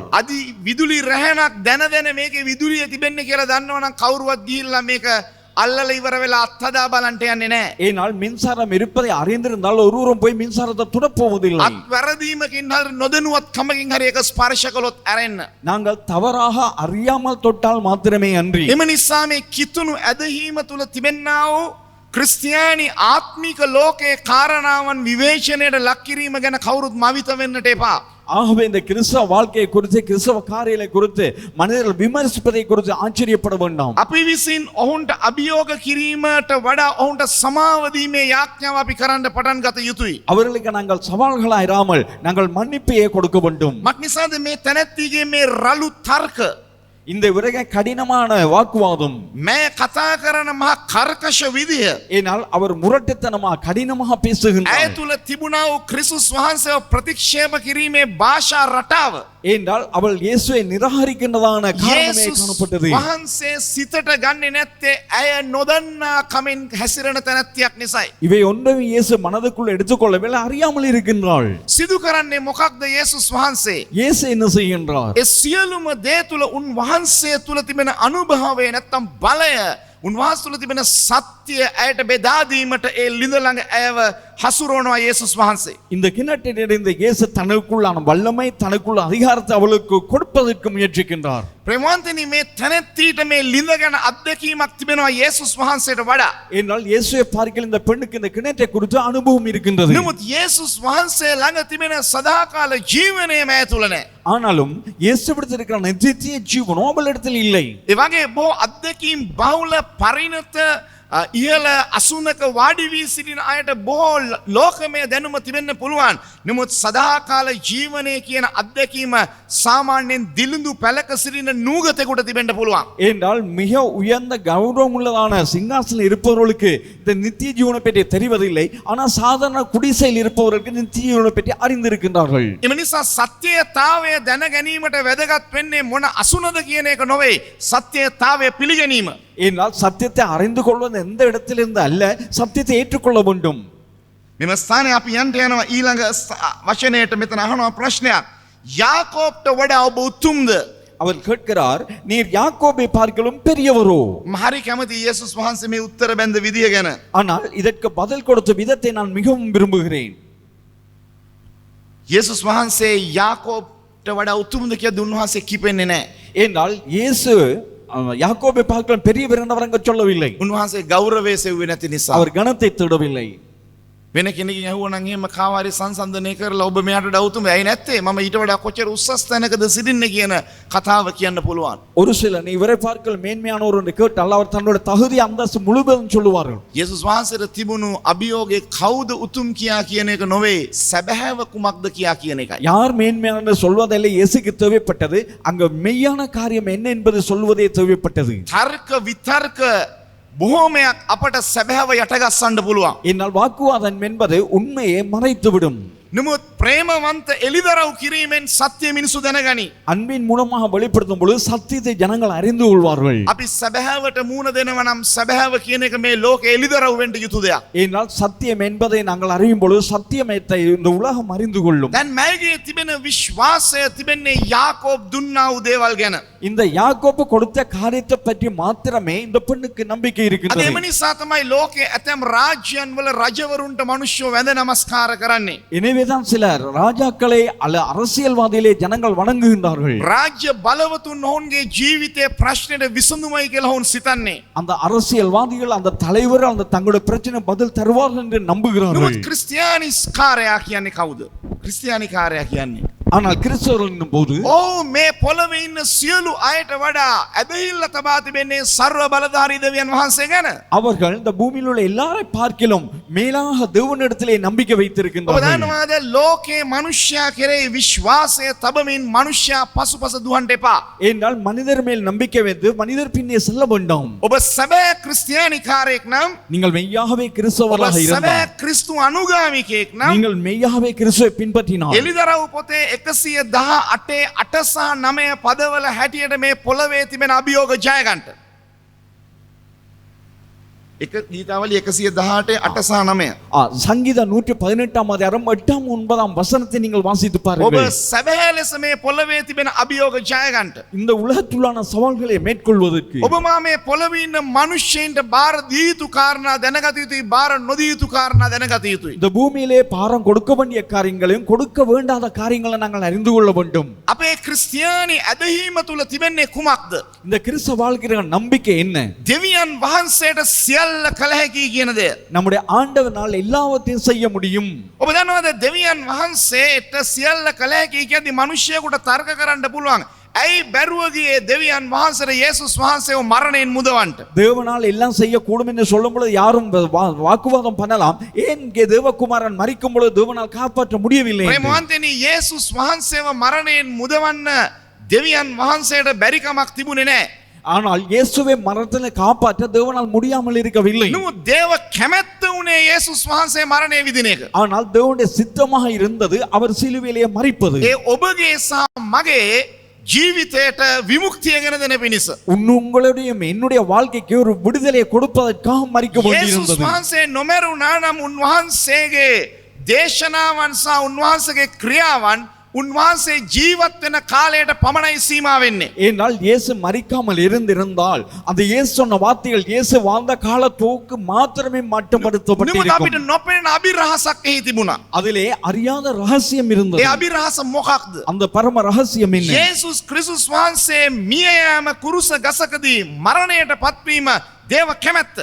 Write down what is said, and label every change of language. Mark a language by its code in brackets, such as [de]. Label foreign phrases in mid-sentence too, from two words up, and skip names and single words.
[si] අදි විදුලි රැහැනක් දැන දැන මේකේ විදුලිය තිබෙන්නේ කියලා දන්නව නම් කවුරුවත් ගිහිල්ලා මේක අල්ලලා ඉවර වෙලා අත්හදා බලන්න යන්නේ නැහැ. [ta] ஏனால் மின்சாரம் இருப்பதை அறிந்திருந்தால் ஒருவரும் போய் மின்சாரத்தை துடப்போவதில்லை. [si] අත් වැරදීමකින් හරි නොදැනුවත් කමකින් හරි ඒක ස්පර්ශ කළොත් ඇරෙන්න. [ta] நாங்கள் தவறாக அறியாமல் தொட்டால் மாத்திரமே அன்றி. [si] එම නිසා මේ කිතුණු ඇදහිීම තුල තිබෙන්නා වූ ක්‍රිස්තියානි ආත්මික ලෝකයේ කාරණාවන් විවේචනයට ලක් කිරීම ගැන කවුරුත් මවිත වෙන්නට එපා. [ta] ஆகவே இந்த கிறிஸ்தவ வாழ்க்கையை குறித்து கிறிஸ்தவ காரியங்களை குறித்து மனிதர்கள் விமர்சிப்பதை குறித்து ஆச்சரியப்பட வேண்டாம். [si] අපි විසින් ඔවුන්ට අභියෝග කිරීමට වඩා ඔවුන්ට සමාව දීමේ යාඥාව අපි කරන්න පටන් ගත යුතුයි. [ta] அவர்களுக்கு நாங்கள் சவால்களா இராமல் நாங்கள் மன்னிப்பையே கொடுக்க வேண்டும். [si] මක්නිසාද මේ තැනැත්තිගේ මේ රළු තර්ක [ta] இந்த விறக கடினமான வாக்குவாதம் [si] මේ කතා කරන මහා කර්කශ විදිය [ta] ஏனால் அவர் முரட்டுத்தனமா கடினமாக [si] ඇය [ta] பேசுகின்றார். [si] තුල තිබුණා වූ ක්‍රිස්තුස් වහන්සේව ප්‍රතික්ෂේප කිරීමේ භාෂා රටාව [ta] ஏனால் அவள் இயேசுவை நிராகரிக்கின்றதான காரணமே [si] යේසුස් [ta] காணப்பட்டது. [si] වහන්සේ සිතට ගන්නේ නැත්තේ ඇය නොදන්නා කමින් හැසිරෙන තැනැත්තියක් නිසායි. [ta] இவை ஒன்றும் இயேசு மனதுக்குள் எடுத்துக்கொள்ளவில்லை, அறியாமல் இருக்கின்றாள். [si] සිදු කරන්නේ මොකක්ද යේසුස් වහන්සේ? [ta] இயேசு என்ன செய்கின்றார்? [si] ඒ සියලුම දේ තුල උන්වහන්සේ තුල තිබෙන අනුභවය නැත්තම් බලය උන්වහන්සේ තුල තිබෙන සත්‍ය සත්‍යය ඇයට බෙදාදීමට ඒ ලිඳ ළඟ ඇයව හසුරුවනවා යේසුස් වහන්සේ. [ta] இந்த கிணற்றிலிருந்து இயேசு தனக்குள்ளான வல்லமை தனக்குள்ள அதிகாரத்தை அவளுக்கு கொடுப்பதற்கு முயற்சிக்கின்றார். [si] ප්‍රේමවන්තනි මේ තැනැත්තියට මේ ලිඳ ගැන අත්දැකීමක් තිබෙනවා යේසුස් වහන්සේට වඩා. [ta] என்றால் இயேசுவை பார்க்கிற இந்த பெண்ணுக்கு இந்த கிணற்றை குறித்து அனுபவம் இருக்கின்றது. [si] නමුත් යේසුස් වහන්සේ ළඟ තිබෙන සදාකාල ජීවනය මෑ තුල නැහැ. [ta] ஆனாலும் இயேசுவிடத்தில் இருக்கிற நித்திய ஜீவன் அவளிடத்தில் இல்லை. [si] ඒ වගේ බොහෝ අත්දැකීම් බහුල පරිණත ඉහළ අසුනක වාඩි වී සිටින අයට බොහෝ ලෝකමය දැනුම තිබෙන්න පුළුවන්. නමුත් සදාකාල ජීවනය කියන අත්දැකීම සාමාන්‍යයෙන් දිලිඳු පැලක සිටින නූගතෙකුට තිබෙන්න පුළුවන්. [ta] என்றால் மிக உயர்ந்த கௌரவம் உள்ளதான சிங்காசனம் இருப்பவர்களுக்கு இந்த நித்திய ஜீவனை பற்றி தெரிவதில்லை. ஆனால் சாதாரண குடிசையில் இருப்பவர்களுக்கு நித்திய ஜீவனை பற்றி அறிந்திருக்கின்றார்கள். [si] එම නිසා සත්‍යතාවය දැන ගැනීමට වැදගත් වෙන්නේ මොන අසුනද කියන එක නොවේ. සත්‍යතාවය පිළිගැනීම. [ta] என்றால் சத்தியத்தை அறிந்து கொள்வது எந்த இடத்திலிருந்து அல்ல, சத்தியத்தை ஏற்றுக்கொள்ள வேண்டும். [si] මෙම ස්ථානයේ අපි යන්න යනවා ඊළඟ වචනයට. මෙතන අහනවා ප්‍රශ්නයක්. යාකෝබ්ට වඩා ඔබ උතුම්ද? [ta] அவர் கேட்கிறார், நீர் யாக்கோபை பார்க்கலும் பெரியவரோ? [si] හරි කැමති යේසුස් වහන්සේ මේ උත්තර බැඳ විදිය ගැන. [ta] ஆனால் இதற்கு பதில் கொடுத்த விதத்தை நான் மிகவும் விரும்புகிறேன். [si] යේසුස් වහන්සේ යාකෝබ්ට වඩා උතුම්ද කියලා උන්වහන්සේ කිපෙන්නේ නැහැ. [ta] என்றால் இயேசு யாக்கோபை பார்க்கலாம் பெரியவர் என்று அவர் அங்கு சொல்லவில்லை. [si] උන්වහන්සේ ගෞරවය සෙව්වේ නැති නිසා. [ta] அவர் கனத்தை தேடவில்லை. [si] වෙන කෙනෙක්ගෙන් අහුවනම් එහෙම කාවාරි සංසන්දනය කරලා ඔබ මෙයාට වඩා උතුම් ඇයි නැත්තේ? මම ඊට වඩා කොච්චර උස්සස් තැනකද සිටින්නේ කියන කතාව කියන්න පුළුවන්. [ta] ஒரு சில நீ இவரை பார்க்கல் மேன்மையானவர் என்று கேட்டால் அவர் தன்னோட தகுதி அந்தஸ்து முழுவதும் சொல்லுவார்கள். [si] යේසුස් වහන්සේට තිබුණු අභියෝගේ කවුද උතුම් කියා කියන එක නොවේ, සැබෑව කුමක්ද කියා කියන එකයි. [ta] யார் மேன்மையான சொல்வதில்லை, இயேசுக்கு தேவைப்பட்டது அங்க மெய்யான காரியம் என்ன என்பது சொல்வதே தேவைப்பட்டது. [si] තර්ක විතර්ක බොහෝමයක් අපට සැබෑව යටගස්සන්න පුළුවන්. [ta] என்னால் வாக்குவாதம் என்பது உண்மையை மறைத்துவிடும். [si] නමුත් ප්‍රේමවන්ත එලිදරව් කිරීමෙන් සත්‍ය මිනිසු දැනගනි. [ta] அன்பின் மூலமாக வெளிப்படுத்தும் பொழுது சத்தியத்தை ஜனங்கள் அறிந்து கொள்வார்கள். [si] අපි සැබෑවට මූණ දෙනවා නම් සැබෑව කියන එක මේ ලෝකේ එලිදරව් වෙන්න යුතු දෙයක්. [ta] என்றால் சத்தியம் என்பதை நாங்கள் அறியும் பொழுது சத்தியத்தை இந்த உலகம் அறிந்து கொள்ளும். [si] දැන් මෑගේ තිබෙන විශ්වාසය තිබෙන්නේ යාකෝබ් දුන්නා වූ දේවල් ගැන. [ta] இந்த யாக்கோபு கொடுத்த காரியத்தை பற்றி மாத்திரமே இந்த பெண்ணுக்கு நம்பிக்கை [si] අද [ta] இருக்கிறது. [si] එම නිසා තමයි ලෝකේ ඇතැම් රාජ්‍යයන් වල රජවරුන්ට මිනිස්සු වැඳ නමස්කාර කරන්නේ. [ta] எனவேதான் சிலர் ராஜாக்களை அல்ல அரசியல்வாதிகளே ஜனங்கள் வணங்குகின்றார்கள். [si] රාජ්‍ය බලවතුන් ඔවුන්ගේ ජීවිතයේ ප්‍රශ්නෙට විසඳුමයි කියලා ඔවුන් සිතන්නේ. [ta] அந்த அரசியல்வாதிகள் அந்த தலைவர் அந்த தங்களுடைய பிரச்சனை பதில் தருவார்கள் என்று நம்புகிறார்கள். [si] නමුත් ක්‍රිස්තියානි කාර්යයා කියන්නේ කවුද? ක්‍රිස්තියානි කාර්යයා කියන්නේ [ta] ஆனால் கிறிஸ்தவர்கள் போது [si] මේ පොළවේ ඉන්න සියලු අයට වඩා ඇදහිල්ල තබා තිබෙන්නේ ਸਰව බලධාරී දෙවියන් වහන්සේ ගැන. [ta] அவர்கள் இந்த பூமியில் உள்ள எல்லாரை பார்க்கிலும் மேலாக தேவனிடத்திலே நம்பிக்கை [si] ඔබ [ta] வைத்திருக்கின்றார்கள். [si] දන්නවාද ලෝකේ මනුෂ්‍යයා කෙරෙහි විශ්වාසය තබමින් මනුෂ්‍යයා පසුපස දුවන්න එපා. [ta] என்றால் மனிதர் மேல் நம்பிக்கை வைத்து மனிதர் பின்னே செல்ல வேண்டாம். [si] ඔබ සැබෑ ක්‍රිස්තියානි කාර්යයක් නම්, [ta] நீங்கள் மெய்யாகவே [si] ඔබ [ta] கிறிஸ்தவராக [si] සැබෑ [ta] இருந்தால், [si] ක්‍රිස්තු අනුගාමිකයෙක් නම්, [ta] நீங்கள் மெய்யாகவே கிறிஸ்துவை பின்பற்றினால், [si] එලිදරව් පොතේ 118 8 සහ 9 පදවල හැටියට මේ පොළවේ තිබෙන අභියෝග ජය ගන්නට. එක ගීතාවලි 118 8 සහ 9. [ta] சங்கீதம் 118 அதிகாரம் 8 9 வசனத்தை நீங்கள் வாசித்து [si] ඔබ [ta] பாருங்கள். [si] සැබෑ ලෙස මේ පොළවේ තිබෙන අභියෝග ජය ගන්නට. [ta] இந்த உலகத்துள்ளான சவால்களை மேற்கொள்வதற்கு [si] ඔබ මා මේ පොළවේ ඉන්න මනුෂ්‍යයින්ට බාර දී යුතු කාරණා දැනගත යුතුයි, බාර නොදී යුතු කාරණා දැනගත යුතුයි. [ta] இந்த பூமியிலே பாரம் கொடுக்க வேண்டிய காரியங்களையும் கொடுக்க வேண்டாத காரியங்களை நாங்கள் அறிந்து கொள்ள வேண்டும். [si] අපේ ක්‍රිස්තියානි ඇදහිීම තුල තිබෙන්නේ කුමක්ද? [ta] இந்த கிறிஸ்தவ வாழ்க்கைய நம்பிக்கை என்ன? [si] දෙවියන් වහන්සේට සියල්ල කළ හැකි කියන දේ. [ta] நம்முடைய ஆண்டவனால் எல்லாவற்றையும் செய்ய முடியும். [si] ඔබ දන්නවද දෙවියන් වහන්සේට සියල්ල කළ හැකි කියද්දි මිනිස්සුයෙකුට තර්ක කරන්න පුළුවන්. ඇයි බැරුව ගියේ දෙවියන් වහන්සේට යේසුස් වහන්සේව මරණයෙන් මුදවන්න? [ta] தேவனால் எல்லாம் செய்யக்கூடும் என்று சொல்லும் பொழுது யாரும் வாக்குவாதம் பண்ணலாம். ஏன் இங்கே தேவகுமாரன் மரிக்கும் பொழுது தேவனால் காப்பாற்ற முடியவில்லை? [si] ප්‍රේමවන්තනි, යේසුස් වහන්සේව මරණයෙන් මුදවන්න දෙවියන් වහන්සේට බැරි කමක් තිබුණේ නැහැ. [ta] ஆனால் இயேசுவை மரணத்தில் காப்பாற்ற தேவனால் முடியாமல் இருக்கவில்லை. [si] නමුත් දේව කැමැත්ත උනේ යේසුස් වහන්සේ මරණය විදින එක. [ta] ஆனால் தேவனுடைய சித்தமாக இருந்தது அவர் சிலுவையிலே மரிப்பது. [si] ඒ ඔබගේ සහ මගේ ජීවිතයට විමුක්තිය ගෙන දෙන පිණිස. [ta] உங்களுடைய என்னுடைய வாழ்க்கைக்கு ஒரு விடுதலையை கொடுப்பதற்காக மரிக்க [si] යේසුස් [ta] வேண்டியிருந்தது. [si] වහන්සේ නොමරුණා නම් උන්වහන්සේගේ දේශනාවන් සහ උන්වහන්සේගේ ක්‍රියාවන් උන්වහන්සේ ජීවත් වෙන කාලයට පමණයි සීමා වෙන්නේ. [ta] ஏனால் இயேசு மரிக்காமல் இருந்திருந்தால் அந்த இயேசு சொன்ன வார்த்தைகள் இயேசு வாழ்ந்த காலத்தோக்கு மாத்திரமே [si] නමුත් [ta] மட்டுப்படுத்தப்பட்டிருக்கும். [si] අපිට නොපෙනෙන අභිරහසක් එහි තිබුණා. [ta] அதிலே அறியாத ரகசியம் இருந்தது. [si] ඒ අභිරහස මොකක්ද? [ta] அந்த பரம ரகசியம் என்ன? [si] යේසුස් ක්‍රිස්තුස් වහන්සේ මිය යාම කුරුස ගසකදී මරණයට පත්වීම දේව කැමැත්ත.